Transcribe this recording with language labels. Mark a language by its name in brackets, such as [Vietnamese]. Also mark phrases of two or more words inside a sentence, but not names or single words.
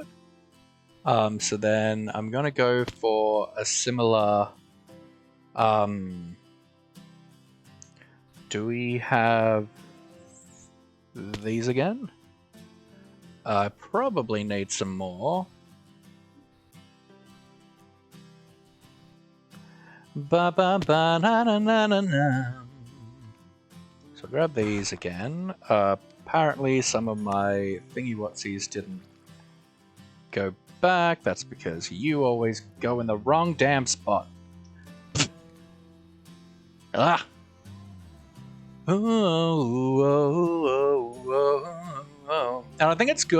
[English] So then I'm gonna go for a similar. Do we have these again? I probably need some more. Ba ba ba na na na na na. So grab these again. Apparently some of my thingy-whatsies didn't go back. That's because you always go in the wrong damn spot. Ah! And I think it's good.